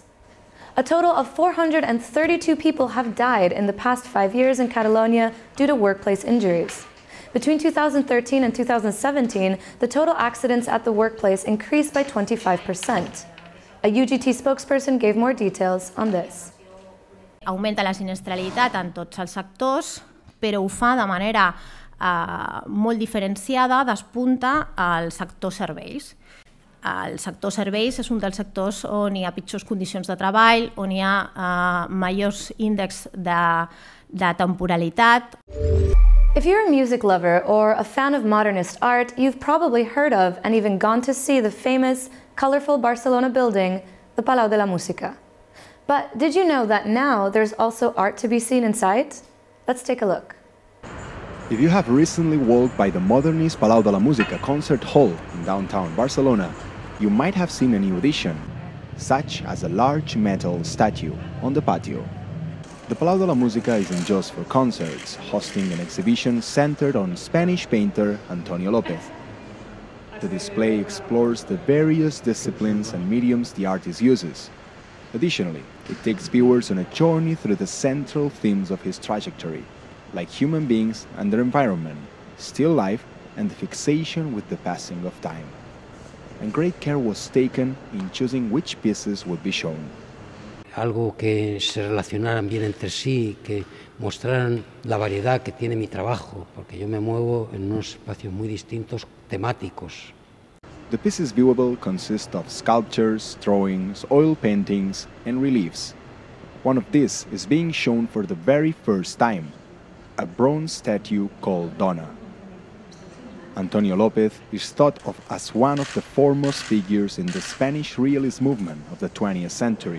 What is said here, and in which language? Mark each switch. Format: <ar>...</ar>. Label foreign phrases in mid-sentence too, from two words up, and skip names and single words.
<en>A total of 432 people have died in the past 5 years in Catalonia due to workplace injuries. Between 2013 and 2017, the total accidents at the workplace increased by 25%. A UGT spokesperson gave more details on this.</en> <ca>Augmenta la sinistralitat en tots els sectors, però ho fa de manera molt diferenciada, despunta al sector serveis. El sector serveis és un dels sectors on hi ha pitjors condicions de treball, on hi ha majors índexs de temporalitat.</ca> <en>If you're a music lover or a fan of modernist art, you've probably heard of and even gone to see the famous, colorful Barcelona building, the Palau de la Música. But did you know that now there's also art to be seen inside? Let's take a look. If you have recently walked by the modernist Palau de la Música concert hall in downtown Barcelona, you might have seen a new addition, such as a large metal statue on the patio. The Palau de la Música isn't just for concerts, hosting an exhibition centered on Spanish painter Antonio López. The display explores the various disciplines and mediums the artist uses. Additionally, it takes viewers on a journey through the central themes of his trajectory, like human beings and their environment, still life, and the fixation with the passing of time. And great care was taken in choosing which pieces would be shown.</en> <es>Algo que se relacionaran bien entre sí, que mostraran la variedad que tiene mi trabajo, porque yo me muevo en unos espacios muy distintos, temáticos.</es> <en>The pieces viewable consist of sculptures, drawings, oil paintings, and reliefs. One of these is being shown for the very first time, a bronze statue called Donna. Antonio López is thought of as one of the foremost figures in the Spanish realist movement of the 20th century.</en>